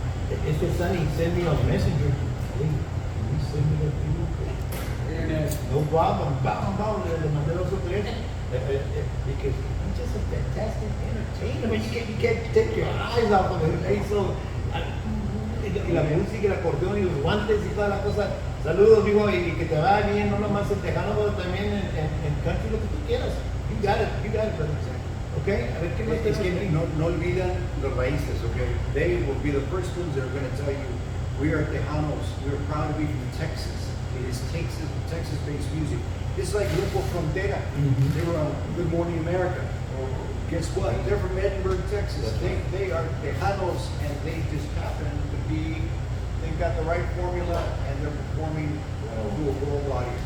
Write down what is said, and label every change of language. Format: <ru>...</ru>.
<en>Este Sunny sent me on Messenger. Hey, can you send me that video? No problem.</en> <es>Vamos, le mandé los tres.</es> <en>Because he's just a fantastic entertainer. Man, you can't take your eyes off of him. He's so,</en> <es>y la música, y el acordeón, y los guantes y toda la cosa. Saludos, digo, y que te vaya bien, no nomás en tejano, pero también en country, lo que tú quieras.</es> <en>You got it, brother. Okay,</en> <es>a ver qué más te Es que no olvidan los raíces, okay?</es> <en>They will be the first ones that are going to tell you, we are Tejanos, we are proud to be from Texas. It is Texas-based music. It's like Grupo Frontera. Mhm. They were on Good Morning America. Guess what? They're from Edinburgh, Texas. They are Tejanos, and they just happen to be, they've got the right formula, and they're performing to a world audience.</en>